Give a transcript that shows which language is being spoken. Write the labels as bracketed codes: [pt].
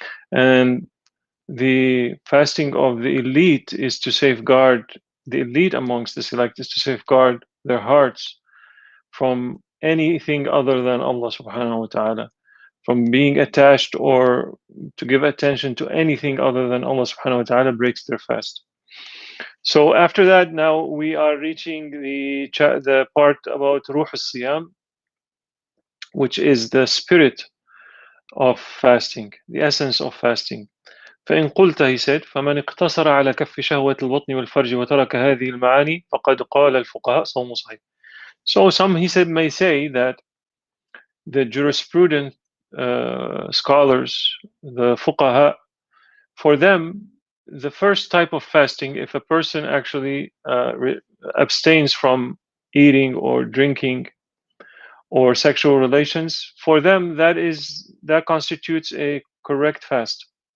[en] And the fasting of the elite is to safeguard, the elite amongst the select is to safeguard their hearts from anything other than Allah subhanahu wa ta'ala, from being attached or to give attention to anything other than Allah subhanahu wa ta'ala breaks their fast. So after that, now we are reaching the part about Ruh al-Siyam, which is the spirit of fasting, the essence of fasting. [ar] فإن قلت, [en] he said, [ar] فمن اقتصر على كف شهوة البطن والفرج وترك هذه المعاني فقد قال الفقهاء صوم صحيح. [en] So some, he said, may say that the jurisprudent scholars, the fuqaha, for them, the first type of fasting, if a person actually abstains from eating or drinking or sexual relations, for them that constitutes a correct fast.